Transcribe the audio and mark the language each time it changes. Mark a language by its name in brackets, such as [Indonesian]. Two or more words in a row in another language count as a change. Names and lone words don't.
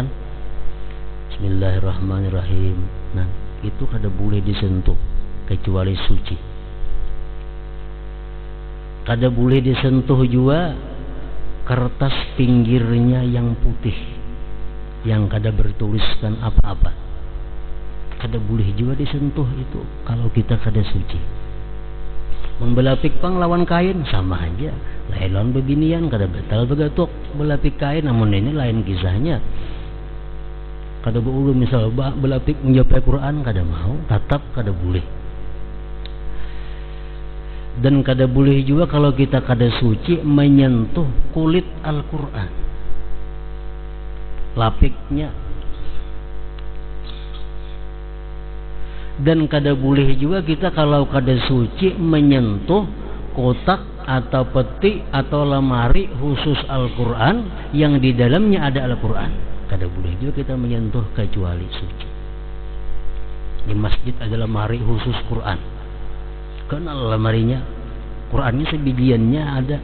[Arabic] بسم الله الرحمن الرحيم. [Banjar] Nah, itu kada boleh disentuh kecuali suci. Kada boleh disentuh juga kertas pinggirnya yang putih, yang kada bertuliskan apa-apa. Kada boleh juga disentuh itu kalau kita kada suci. Membelapik pang lawan kain sama aja. Lain lawan beginian kada betal begatuk belapik kain, namun ini lain kisahnya. Kada beulu misal belapik menjawab Quran kada mau, tetap kada boleh. Dan kada boleh juga kalau kita kada suci menyentuh kulit Al-Quran, lapiknya. Dan kada boleh juga kita kalau kada suci menyentuh kotak atau peti atau lemari khusus Al-Quran yang di dalamnya ada Al-Quran. Kada boleh juga kita menyentuh kecuali suci. Di masjid ada lemari khusus Quran, kenal lemarinya, Qurannya sebijiannya ada.